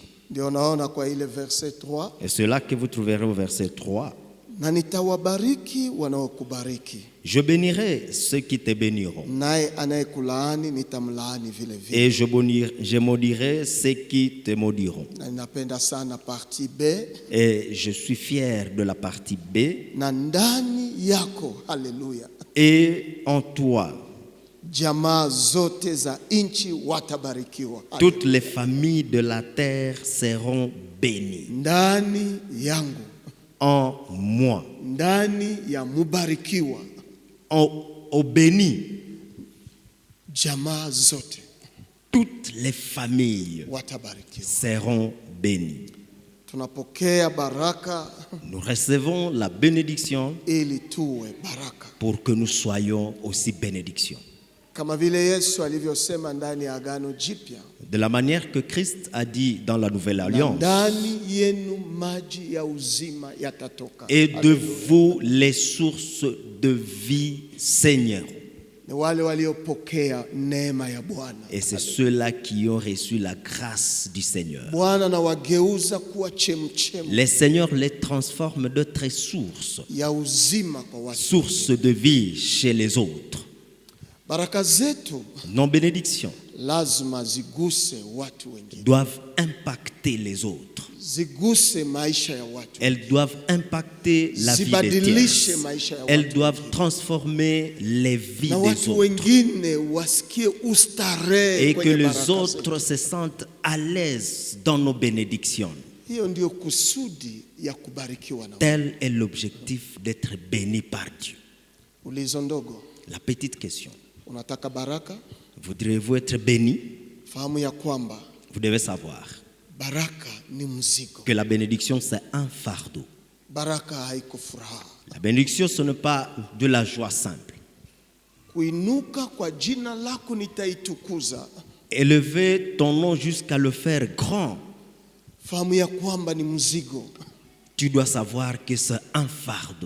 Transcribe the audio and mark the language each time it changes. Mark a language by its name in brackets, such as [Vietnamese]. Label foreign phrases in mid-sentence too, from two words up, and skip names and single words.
[Swahili] Ndio naona kwa ile verset 3, [French] Et c'est là que vous trouverez au verset 3. [Swahili] na nitawabariki wanaokubariki, [French] Je bénirai ceux qui te béniront. [Swahili] naye anayekulaani nitamlaani vile vile. [French] Et je maudirai ceux qui te maudiront. [Swahili] Na ninapenda sana [French] partie B, Et je suis fier de la partie B. [Swahili] na ndani yako, haleluya, [French] Et en toi, [Swahili] jamaa zote za nchi watabarikiwa. [French] toutes les familles de la terre seront bénies. [Swahili] Ndani yangu, [French] En moi, [Swahili] ndani ya mubarikiwa, [French] au béni, [Swahili] jamaa zote [French] toutes les familles [Swahili] watabarikiwa. [French] seront bénies. [Swahili] Tunapokea baraka [French] Nous recevons la bénédiction [Swahili] ili tuwe baraka, [French] pour que nous soyons aussi bénédiction. [Swahili] kama vile Yesu alivyosema ndani ya Agano Jipya, [French] De la manière que Christ a dit dans la Nouvelle [Swahili] na [French] Alliance, [Swahili] ndani yenu maji ya uzima yatatoka. [French] et de [Swahili] Haleluya. [French] vous les sources de vie Seigneur. [Swahili] Ni wale waliopokea neema ya Bwana. [French] Et c'est ceux-là qui ont reçu la grâce du Seigneur. [Swahili] Bwana na wageuza kuwa chemchemu [French] Les seigneurs les transforment d'autres sources, [Swahili] ya uzima kwa watu. [French] sources de vie chez les autres. [Swahili] Baraka zetu [French] Nos bénédictions [Swahili] lazima ziguse watu wengine, [French] doivent impacter les autres. [Swahili] ziguse maisha ya watu, [French] Elles doivent impacter la vie des [Swahili] zibadilishe [French] tiers. [Swahili] maisha ya [French] Elles [Swahili] watu, [French] doivent transformer les vies [Swahili] na [French] des [Swahili] watu [French] autres. [Swahili] wengine wasikie ustarehe [French] Et que [Swahili] kwenye [French] les [Swahili] baraka zetu. [French] autres se sentent à l'aise dans nos bénédictions. [Swahili] Hiyo ndio kusudi ya kubarikiwa na Mungu. [French] Tel est l'objectif d'être béni par Dieu. [Swahili] Ulizo ndogo, [French] La petite question, [Swahili] unataka baraka? [French] voudrez-vous être béni? [Swahili] Fahamu ya kwamba [French] Vous devez savoir [Swahili] baraka ni mzigo. [French] que la bénédiction, c'est un fardeau. [Swahili] Baraka haiko furaha. [French] La bénédiction, ce n'est pas de la joie simple. [Swahili] Kuinuka kwa jina lako nitaitukuza. [French] Élever ton nom jusqu'à le faire grand, [Swahili] Fahamu ya kwamba ni mzigo. [French] tu dois savoir que c'est un fardeau.